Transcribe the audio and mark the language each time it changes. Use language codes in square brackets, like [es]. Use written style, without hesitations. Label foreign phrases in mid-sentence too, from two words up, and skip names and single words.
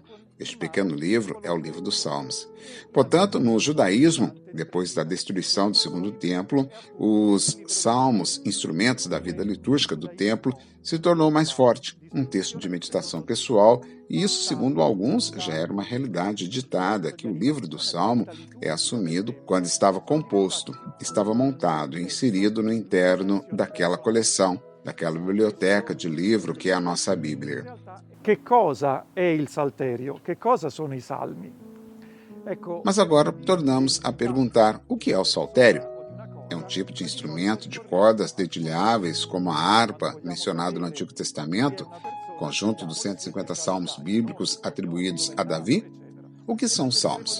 [pt] Este pequeno livro é o livro dos Salmos. Portanto, no judaísmo, depois da destruição do segundo templo, os salmos, instrumentos da vida litúrgica do templo, se tornou mais forte, um texto de meditação pessoal, e isso, segundo alguns, já era uma realidade ditada, que o livro do Salmo é assumido quando estava composto, estava montado e inserido no interno daquela coleção, daquela biblioteca de livro que é a nossa Bíblia. [it] Che cosa è il Salterio? Che cosa sono i Salmi? [pt] Mas agora tornamos a perguntar o que é o saltério. É um tipo de instrumento de cordas dedilháveis, como a harpa, mencionado no Antigo Testamento, conjunto dos 150 salmos bíblicos atribuídos a Davi? O que são os salmos?